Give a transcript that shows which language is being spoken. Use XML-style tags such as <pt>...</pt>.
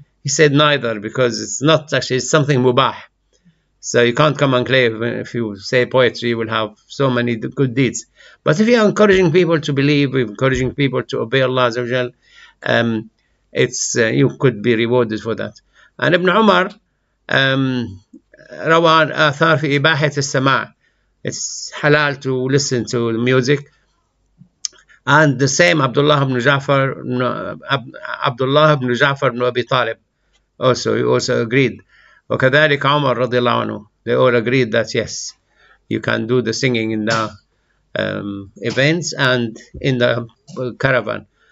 <en>He said neither, because it's not actually, it's something mubah. So you can't come and claim if you say poetry, you will have so many good deeds. But if you are encouraging people to believe, encouraging people to obey Allah Azza wa Jal, you could be rewarded for that.</en> <ar>And Ibn Umar روى آثار في إباحة السماع.</ar> <en>It's halal to listen to music. And the same Abdullah ibn Ja'far ibn Abi Talib he also agreed.</en> <ar>وكذلك عمر رضي الله عنه.</ar> <en>They all agreed that yes, you can do the singing in the events and in the caravan.</en>